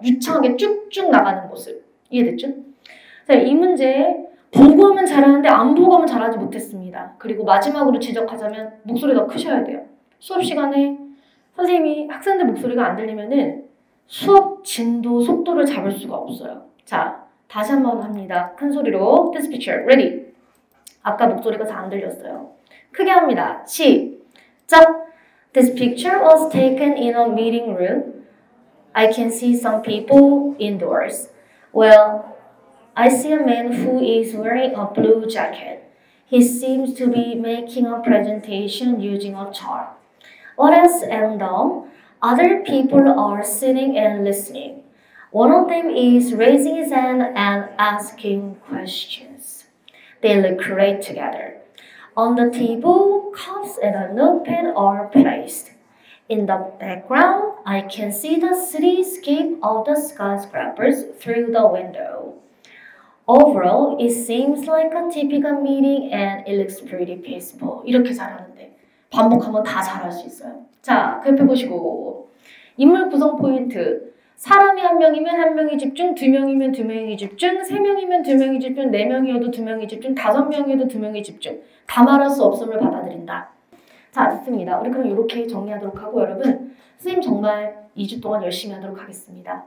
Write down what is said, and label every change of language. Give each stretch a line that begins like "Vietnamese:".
Korean: 유창하게 쭉쭉 나가는 모습. 이해됐죠? 자, 이 문제 보고 하면 잘하는데 안 보고 하면 잘하지 못했습니다. 그리고 마지막으로 지적하자면 목소리 더 크셔야 돼요. 수업 시간에 선생님이 학생들 목소리가 안 들리면은 수업 진도, 속도를 잡을 수가 없어요. 자, 다시 한번 합니다. 큰 소리로
English: This picture, ready.
Korean: 아까 목소리가 잘 안 들렸어요. 크게 합니다. 시작.
English: This picture was taken in a meeting room. I can see some people indoors. Well, I see a man who is wearing a blue jacket. He seems to be making a presentation using a chart. What else and other people are sitting and listening. One of them is raising his hand and asking questions. They look great together. On the table, cups and a notepad are placed. In the background, I can see the cityscape of the skyscrapers through the window. Overall, it seems like a typical meeting and it looks pretty peaceful.
Korean: 이렇게 잘하는데 반복하면 다 잘할 수 있어요. 자, 그 옆에 보시고 인물 구성 포인트. 사람이 한 명이면 한 명이 집중, 두 명이면 두 명이 집중, 세 명이면 두 명이 집중, 네 명이어도 두 명이 집중, 다섯 명이어도 두 명이 집중. 다 말할 수 없음을 받아들인다. 자, 좋습니다. 우리 그럼 이렇게 정리하도록 하고 여러분, 선생님 정말 2주 동안 열심히 하도록 하겠습니다.